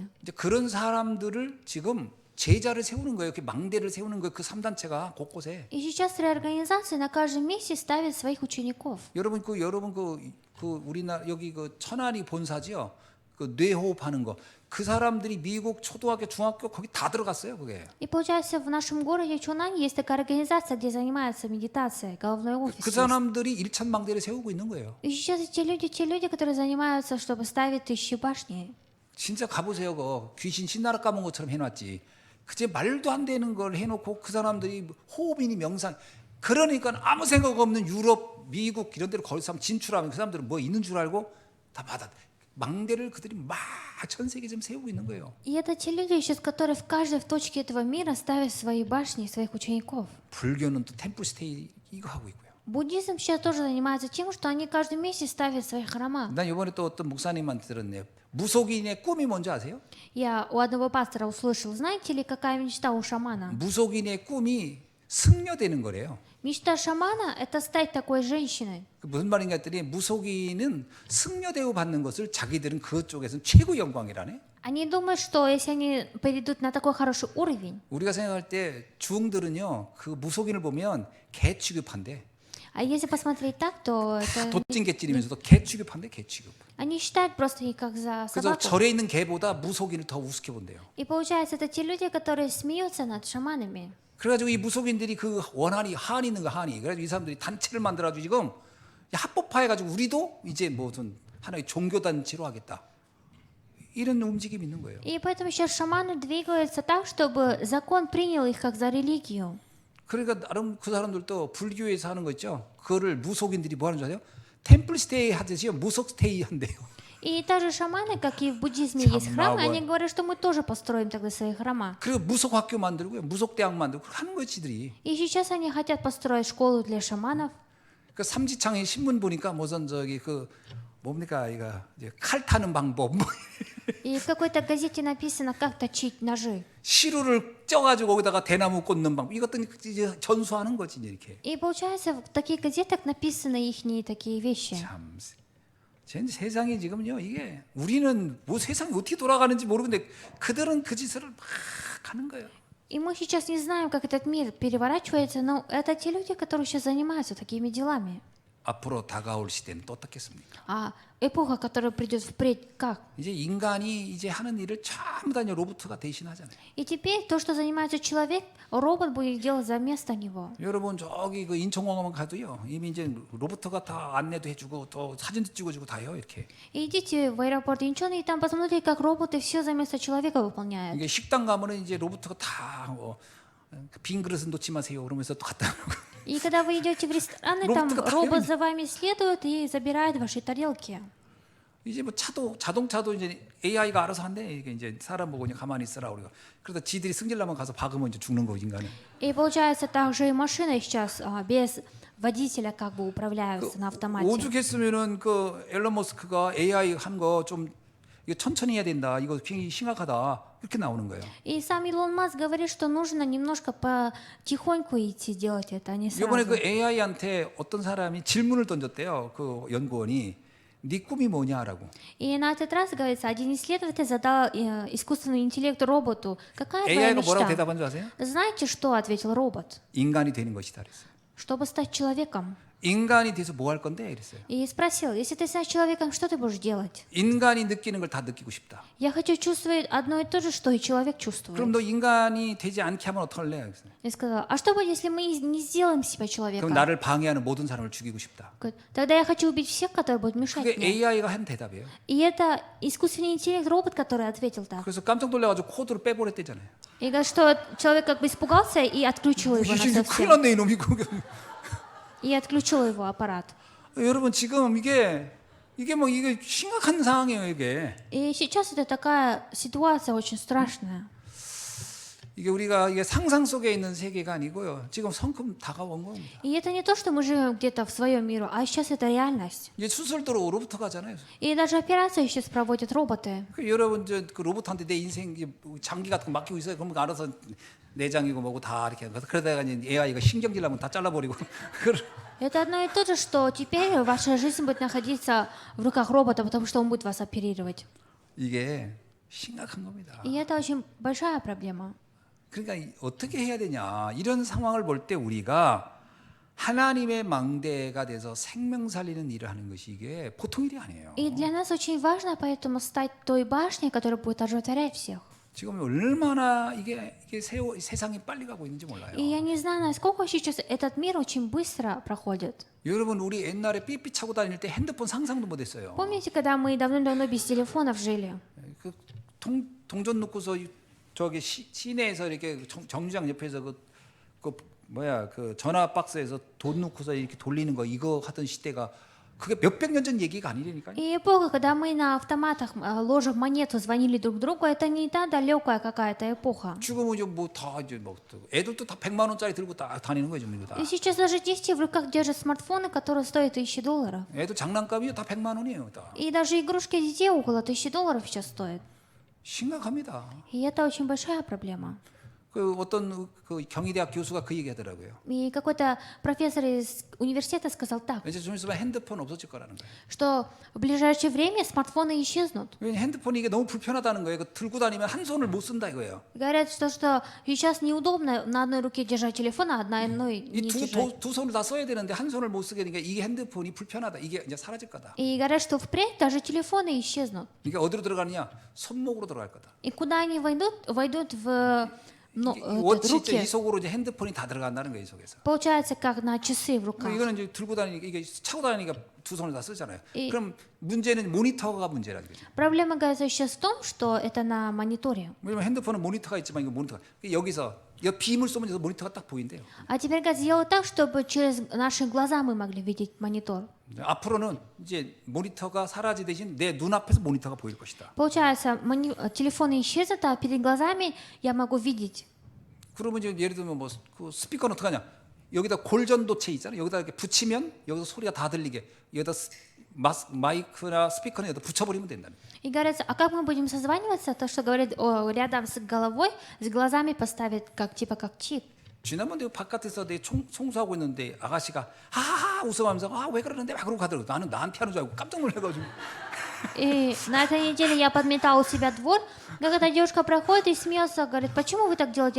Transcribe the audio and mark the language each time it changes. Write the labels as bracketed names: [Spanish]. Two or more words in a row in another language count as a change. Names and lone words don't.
[Korean] 이제 그런 사람들을 지금 제자를 세우는 거예요. 이렇게 망대를 세우는 거예요. 그 3단체가 곳곳에. [Russian] И сейчас реорганизация на каждом месте ставит своих учеников. [Korean] 여러분 그 우리나라 여기 그 천안이 본사지요. 그 뇌호흡하는 거. 그 사람들이 미국 초등학교, 중학교 거기 다 들어갔어요, 그게. [Russian] И получается, в нашем городе Чунань есть такая организация, где занимаются медитацией, головной офис. [Korean] 그 사람들이 일천 망대를 세우고 있는 거예요. [Russian] И сейчас те люди, которые занимаются, чтобы ставить 1000 башни. [Korean] 진짜 가보세요, 그 귀신 신나라 까먹은 것처럼 해놨지. 그제 말도 안 되는 걸 해놓고 그 사람들이 호흡이니 명상. 그러니까 아무 생각 없는 유럽, 미국 이런 데로 거기서 진출하면 그 사람들은 뭐 있는 줄 알고 다 받아. 망대를 그들이 막 전 세계 좀 세우고 있는 거예요. [Russian] И это те люди, сейчас, которые в каждой точке этого мира ставят свои башни, своих учеников. [Korean] 불교는 또 템플스테이 이거 하고 있고요. [Russian] Буддизм сейчас тоже занимается тем, что они каждый месяц ставят свои храма. [Korean] 난 이번에 또 어떤 목사님한테 들었네요. 무속인의 꿈이 뭔지 아세요? [Russian] Я у одного пастора услышал, знаете ли, какая мечта у шамана? [Korean] 무속인의 꿈이 승려되는 거래요. [Russian] Мечта шамана – это стать такой женщиной. [Korean] 무슨 말인가 했더니 무속인은 승려대우 받는 것을 자기들은 그쪽에서는 최고 영광이라네. [Russian] Они думают, что если они перейдут на такой хороший уровень, [Korean] 우리가 생각할 때 중들은요 그 무속인을 보면 개 취급한대. [Russian] а если посмотреть так, то это... [Korean] 도찐 개찌리면서도 개 취급한대, 개 취급. [Russian] Они считают просто их как за [Korean] 그래서 [Russian] собаку. [Korean] 절에 있는 개보다 무속인을 더 우습게 본대요. [Russian] И получается, это те люди, которые смеются над шаманами. [Korean] 그래가지고 이 무속인들이 그 원한이 한이 있는 거 한이. 그래가지고 이 사람들이 단체를 만들어가지고 지금 합법화해가지고 우리도 이제 무슨 하나의 종교 단체로 하겠다. 이런 움직임이 있는 거예요. [Russian] И поэтому сейчас шаманы двигаются так, чтобы закон принял их как за религию. [Korean] 그러니까 나름 그 사람들도 불교에서 하는 거 있죠. 그거를 무속인들이 뭐 하는 줄 아세요? 템플 스테이 하듯이 무속 스테이 한대요. [Russian] И также шаманы, как и в буддизме есть храмы, [Korean] 참나, [Russian] они говорят, что мы тоже построим тогда свои храма. [Korean] 그리고 무속 학교 만들고요, 무속 대학 만들고 하는 거지 지들이. [Russian] И сейчас они хотят построить школу для шаманов. [Korean] 그 삼지창에 신문 보니까 무슨 저기 그 뭡니까 이거 이제 칼 타는 방법, 뭐 [Russian] И в какой-то газете написано, как точить ножи. [Korean] 시루를 쪄가지고 거기다가 대나무 꽂는 방법, 이것도 이제 전수하는 거지 이제 이렇게. [Russian] И получается, в таких газетах написаны ихние такие вещи. [Korean] 참, 세상이 지금요 이게 우리는 뭐 세상이 어떻게 돌아가는지 모르는데 그들은 그 짓을 막 하는 거예요. [Russian] И мы сейчас не знаем, как этот мир переворачивается, но это те люди, которые сейчас занимаются такими делами. [Korean] 앞으로 다가올 시대는 또 어떻겠습니까? [Russian] А эпоха, которая придет впредь, как? [Korean] 이제 인간이 이제 하는 일을 전부 다 로봇가 대신하잖아요. [Russian] И теперь то, что занимается человек, робот будет делать за место него. [Korean] 여러분 저기 그 인천공항만 가도요 이미 이제 로봇가 다 안내도 해주고 또 사진도 찍어주고 다요 이렇게. [Russian] И идите в аэропорт Инчон и там посмотрите, как роботы все за место человека выполняют. [Korean] 이게 식당 가면은 이제 로봇가 다 빈 그릇은 놓지 마세요 그러면서 또 갖다 놓고. [Russian] И когда вы идете в рестораны, там роботы робот [Korean] 당연히- [Russian] за вами следует и забирает ваши тарелки. [Korean] 이제 뭐 자동차도 이제 AI가 알아서 한대. 이게 이제 사람 보고 그냥 가만히 있으라 우리가. 그러다 지들이 승질나면 가서 박으면 이제 죽는 거 인간은. [Russian] И получается, также и машины сейчас без водителя как бы управляются на автомате. [Korean] 오죽했으면은 그 앨런 머스크가 AI 한 거 좀 이거 천천히 해야 된다. 이거 굉장히 심각하다. 이렇게 나오는 거예요. [Russian] И сам Илон Маск говорит, что нужно немножко потихоньку идти делать это, а не [Korean] 이번에 [Russian] сразу. [Korean] 그 AI한테 어떤 사람이 질문을 던졌대요. 그 연구원이 네 꿈이 뭐냐라고. [Russian] И на этот раз, говорится, один исследователь задал искусственному интеллекту роботу, какая твоя [Korean] AI가 뭐라고 [Russian] мечта? [Korean] 대답한 줄 아세요? [Russian] Знаете, что ответил робот? [Korean] 인간이 되는 것이다 그랬어요. [Russian] Чтобы стать человеком. [Korean] 인간이 돼서 뭐 할 건데 그랬어요. [Russian] И спросил, если ты станешь человеком, что ты будешь делать? [Korean] 인간이 느끼는 걸 다 느끼고 싶다. [Russian] Я хочу чувствовать одно и то же, что и человек [Korean] 그럼 [Russian] чувствует. [Korean] 너 인간이 되지 않게 하면 어떡할래? 그랬어요. [Russian] И сказал, а что будет, если мы не сделаем себя [Korean] 그럼 [Russian] человеком? [Korean] 나를 방해하는 모든 사람을 죽이고 싶다. [Russian] Говорит, тогда я хочу убить всех, которые будут мешать [Korean] 그게 [Russian] мне. [Korean] AI가 한 대답이에요. [Russian] И это искусственный интеллект, робот, который ответил так. [Korean] 그래서 깜짝 놀라가지고 코드를 빼버렸대잖아요. [Russian] И говорит, что человек как бы испугался и отключил его [Korean] 이게 큰일 [Russian] насовсем. [Korean] 났네 이놈이. [Russian] И отключил его аппарат. [Korean] 여러분 지금 이게 뭐 이게 심각한 상황이에요 이게. [Russian] И сейчас это такая ситуация очень страшная. [Korean] 이게 우리가 이게 상상 속에 있는 세계가 아니고요. 지금 성큼 다가온 겁니다. [Russian] И это не то, что мы живем где-то в своем мире, а сейчас это реальность. [Korean] 이제 수술도로 로봇 가잖아요. [Russian] И даже операции сейчас проводят роботы. [Korean] 그 여러분 그 로봇한테 내 인생 장기 같은 거 맡기고 있어요. 그러면 알아서 내장이고 뭐고 다 이렇게 하는 거. 그러다가 이제 AI가 신경질 나면 다 잘라버리고. [Russian] Это одно и то же, что теперь ваша жизнь будет находиться в руках робота, потому что он будет вас оперировать. [Korean] 이게 심각한 겁니다. [Russian] И это очень большая проблема. [Korean] 그러니까 어떻게 해야 되냐 이런 상황을 볼 때 우리가 하나님의 망대가 돼서 생명 살리는 일을 하는 것이 이게 보통 일이 아니에요. [Russian] И для нас очень важно поэтому стать той башней, которая будет оживотворять всех. [Korean] 지금 얼마나 이게 세상이 빨리 가고 있는지 몰라요. [Russian] И я не знаю, насколько сейчас этот мир очень быстро проходит. [Korean] 여러분 우리 옛날에 삐삐 차고 다닐 때 핸드폰 상상도 못했어요. [Russian] Помните, когда мы давным-давно без телефонов жили? [Korean] 그 동전 놓고서 저기 시내에서 이렇게 정류장 옆에서 그 뭐야 그 전화 박스에서 돈 넣고서 이렇게 돌리는 거 이거 하던 시대가 그게 몇백 년 전 얘기가 아니라니까요. [Russian] И эпоха, когда мы на автоматах, ложа монету, звонили друг другу, это не та далекая какая-то эпоха. [Korean] 지금은 이제 뭐 다 이제 뭐 애들도 다 100만 원짜리 들고 다 다니는 거죠, 이거 다. [Russian] И сейчас даже дети в руках держат смартфоны, которые стоят $1000. [Korean] 애들 장난감이요 다 100만 원이에요, 다. [Russian] И даже игрушки детей около $1000 сейчас стоят. [Korean] 심각합니다. [Russian] И это очень большая проблема. [Korean] 그 어떤 그 경희대학 교수가 그 얘기하더라고요. [Russian] И какой-то профессор из университета сказал так, [Korean] 이제 좀 있으면 핸드폰 없어질 거라는 거예요. [Russian] что в ближайшее время смартфоны исчезнут. [Korean] 왜냐면 핸드폰이 이게 너무 불편하다는 거예요. 그 들고 다니면 한 손을 못 쓴다 이거예요. [Russian] Говорят, что сейчас неудобно на одной руке держать телефон, а одной не держать. [Korean] 두 손을 다 써야 되는데 한 손을 못 쓰게 되니까 이게 핸드폰이 불편하다. 이게 이제 사라질 거다. [Russian] И говорят, что впредь даже телефоны исчезнут. [Korean] 이게 어디로 들어가느냐? 손목으로 들어갈 거다. [Russian] И куда они войдут? Войдут в Но [Korean] 이 [Russian] этот [Korean] 워치 있죠? 이 [Russian] руки, [Korean] 속으로 이제 핸드폰이 다 들어간다는 거예요, 이 속에서. [Russian] получается, как на часы в [Korean] 그러니까 [Russian] руках. [Korean] 이거는 이제 들고 다니니까 이게 차고 다니니까 두 손을 다 쓰잖아요. 이- 그럼 문제는 모니터가 문제라는 거죠. [Russian] Проблема, говорится, сейчас в том, что это на мониторе. [Korean] 왜냐면 핸드폰은 모니터가 있지만 이거 모니터가 여기서 빔을 쏘면 여기서 모니터가 딱 보인대요. [Russian] А теперь, говорится, сделать так, чтобы через наши глаза мы могли видеть монитор. [Korean] 앞으로는 이제 모니터가 사라지듯이 내 눈앞에서 모니터가 보일 것이다. [Russian] Получается, телефоны исчезнут, а перед глазами я могу видеть. [Korean] 그러면 이제 예를 들면 뭐 그 스피커는 어떡하냐? 여기다 골전도체 있잖아요. 여기다 이렇게 붙이면 여기서 소리가 다 들리게 여기다 마이크나 스피커는 여기다 붙여버리면 된다는 거예요. [Russian] И говорится, а как мы будем созваниваться? То, что говорит рядом с головой, с глазами поставить как типа как чип. [Korean] 지난번 내가 바깥에서 내 청소하고 있는데 아가씨가 하하하 웃어가면서 왜 그러는데 막 그러고 가더라고. 나는 나한테 하는 줄 알고 깜짝 놀라가지고. [Russian] И на этой неделе я подметала у себя двор, как эта девушка проходит и смеется, говорит, почему вы так делаете?